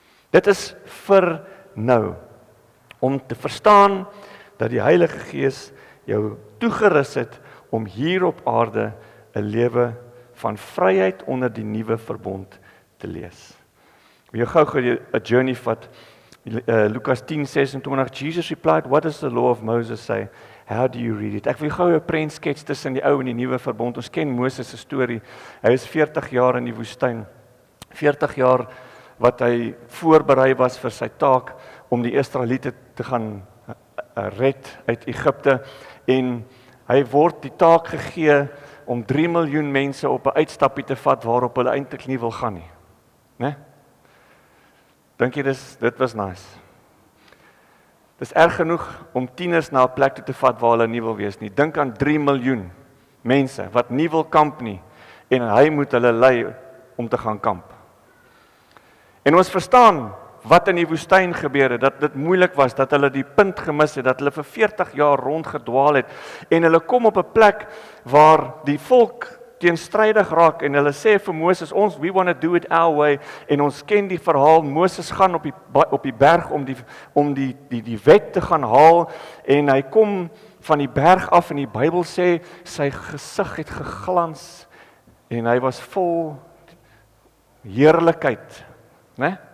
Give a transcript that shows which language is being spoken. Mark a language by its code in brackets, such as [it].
[af] Dit is vir nou, om te verstaan dat die Heilige Gees jou toegerus het om hier op aarde 'n lewe van vryheid onder die nuwe verbond te lees. Wil jy gou 'n journey vat? [en] Lukas 10:26, Jesus replied, what does the law of Moses say? How do you read it? [af] Ek wil gou 'n prent skets tussen die ou en die nuwe verbond. Ons ken Moses se storie. Hy is 40 jaar in die woestyn. 40 jaar wat hy voorberei was vir sy taak om die Israeliete te gaan red uit Egipte, en hy word die taak gegee om 3 miljoen mense op 'n uitstappie te vat waarop hulle eintlik nie wil gaan nie. Né? Dink jy dit was nice? Dis erg genoeg om tieners na 'n plek toe te vat waar hulle nie wil wees nie. Dink aan 3 miljoen mense wat nie wil kamp nie, en hy moet hulle lei om te gaan kamp. En ons verstaan wat in die woestyn gebeur het, dat dit moeilik was, dat hulle die punt gemis het, dat hulle vir 40 jaar rondgedwaal het, en hulle kom op 'n plek waar die volk teenstrydig raak, en hulle sê vir Moses, [en] we want to do it our way, [af] en ons ken die verhaal, Moses gaan op die berg om die wet te gaan haal, en hy kom van die berg af, en die Bybel sê, sy gesig het geglans, en hy was vol heerlikheid, né?